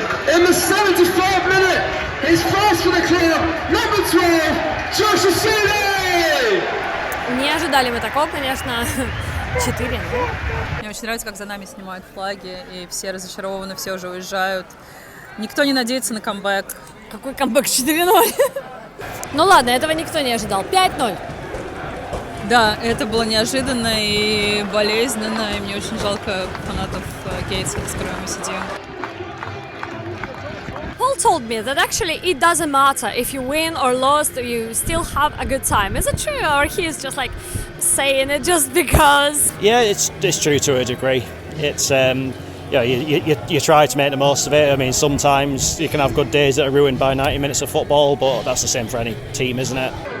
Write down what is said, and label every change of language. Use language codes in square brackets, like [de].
[en] In the 74th minute, his first for the club, number 12, Josh Asili! [ru] Не ожидали мы такого, конечно, 4. Мне очень нравится, как за нами снимают флаги, и все разочарованы, все уже уезжают. Никто не надеется на камбэк. Какой камбэк 4-0? Ну ладно, этого никто не ожидал. 5-0. Да, это было неожиданно и болезненно, и мне очень жалко фанатов Гейтса, с которыми мы сидим. [en] Paul told me that actually it doesn't matter if you win or lost, you still have a good time. Is it true, or he is just like saying it just because? Yeah, it's true to a degree. It's you try to make the most of it. I mean, sometimes you can have good days that are ruined by 90 minutes of football, but that's the same for any team, isn't it?